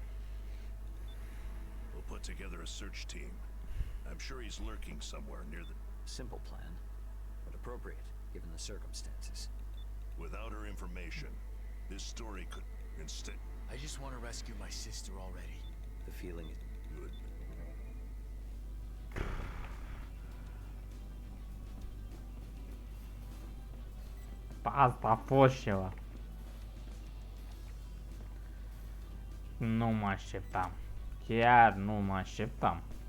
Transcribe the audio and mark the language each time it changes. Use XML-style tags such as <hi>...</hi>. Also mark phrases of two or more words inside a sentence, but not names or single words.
<en>We'll put together a search team. I'm sure he's lurking somewhere near the... Simple plan, but appropriate, given the circumstances. Without her information, this story could instead... I just want to rescue my sister already. The feeling is... Good.</en> <ro>Asta a fost ceva. Nu mă așteptam. Chiar nu mă așteptam.</ro>